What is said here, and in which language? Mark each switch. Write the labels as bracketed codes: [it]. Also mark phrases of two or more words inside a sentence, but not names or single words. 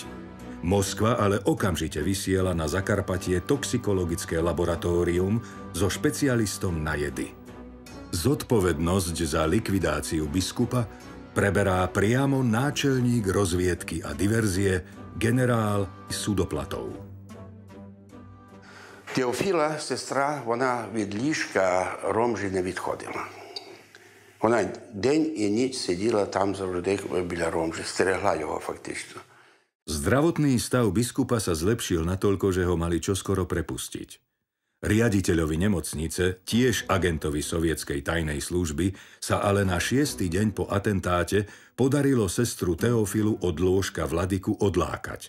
[sk] Moskva ale okamžite vysiela na Zakarpatie toxikologické laboratórium so špecialistom na jedy. Zodpovednosť za likvidáciu biskupa preberá priamo náčelník rozviedky a diverzie generál Судопlatov. [uk] Теофіла, сестра, вона від ліжка Ромжі не відходила. Вона день і ніч сиділа там завжди біля Ромжі, стерегла його фактично. [sk] Zdravotný stav biskupa sa zlepšil natoľko, že ho mali čoskoro prepustiť. Riaditeľovi nemocnice, tiež agentovi sovietskej tajnej služby, sa ale na 6. deň po atentáte podarilo sestru Teofilu od lôžka vladyku odlákať.